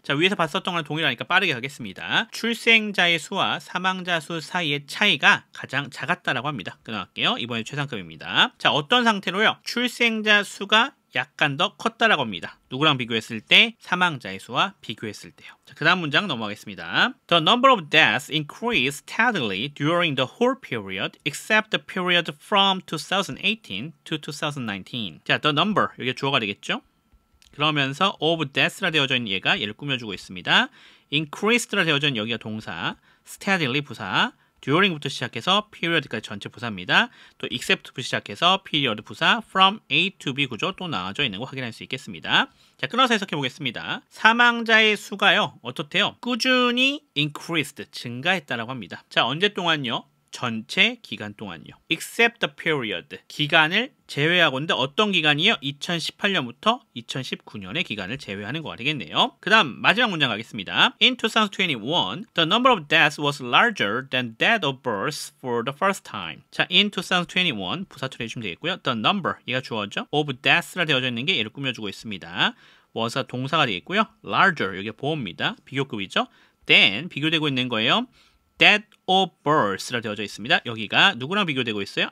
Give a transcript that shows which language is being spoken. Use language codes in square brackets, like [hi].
[ko] 자, 위에서 봤었던 거랑 동일하니까 빠르게 가겠습니다. 출생자의 수와 사망자 수 사이의 차이가 가장 작았다라고 합니다. 끊어갈게요. 이번에 최상급입니다. 자, 어떤 상태로요? 출생자 수가 약간 더 컸다라고 합니다. 누구랑 비교했을 때? 사망자의 수와 비교했을 때요. 자, 그 다음 문장 넘어가겠습니다. [en] The number of deaths increased steadily during the whole period except the period from 2018 to 2019. [ko] 자, the number, 이게 주어가 되겠죠? 그러면서 of deaths라 되어져 있는 얘가 얘를 꾸며주고 있습니다. increased라 되어져 있는 여기가 동사, steadily 부사, during부터 시작해서 period까지 전체 부사입니다. 또 except부터 시작해서 period 부사, from A to B 구조 또 나와져 있는 거 확인할 수 있겠습니다. 자, 끊어서 해석해 보겠습니다. 사망자의 수가요, 어떻대요? 꾸준히 increased, 증가했다라고 합니다. 자, 언제 동안요? 전체 기간 동안요. [en] except the period, [ko] 기간을 제외하고인데 어떤 기간이요? 2018년부터 2019년의 기간을 제외하는 거가 되겠네요. 그 다음 마지막 문장 가겠습니다. [en] In 2021, the number of deaths was larger than that of births for the first time. [ko] 자, in 2021 부사 처리해주시면 되겠고요. The number, 얘가 주어죠. of deaths라 되어져 있는 게 얘를 꾸며주고 있습니다. was가 동사가 되겠고요. larger, 여기가 보호입니다. 비교급이죠. then, 비교되고 있는 거예요. that of births라 되어져 있습니다. 여기가 누구랑 비교되고 있어요?